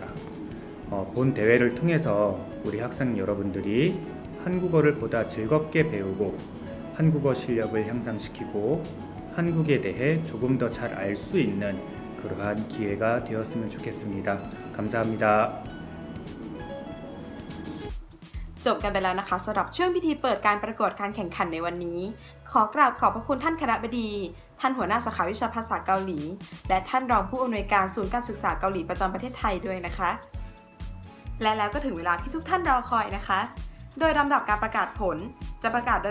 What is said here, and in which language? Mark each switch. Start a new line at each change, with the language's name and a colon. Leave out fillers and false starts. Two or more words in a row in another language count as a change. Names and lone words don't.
Korean: 본 대회를 통해서 우리 학생 여러분들이 한국어를 보다 즐겁게 배우고 한국어 실력을 향상시키고 한국에 대해 조금 더 잘 알 수 있는 그러한 기회가 되었으면 좋겠습니다. 감사합니다.
Thai: จบกันไปแล้วนะคะสำหรับช่วงพิธีเปิดการประกวดการแข่งขันในวันนี้ขอกราบขอบพระคุณท่านคณบดีท่านหัวหน้าสาขาวิชาภาษาเกาหลีและท่านรองผู้อำนวยการศูนย์การศึกษาเกาหลีประจำประเทศไทยด้วยนะคะและแล้วก็ถึงเวลาที่ทุกท่านรอคอยนะคะโดยลำดับการประกาศผลจะประกาศโดย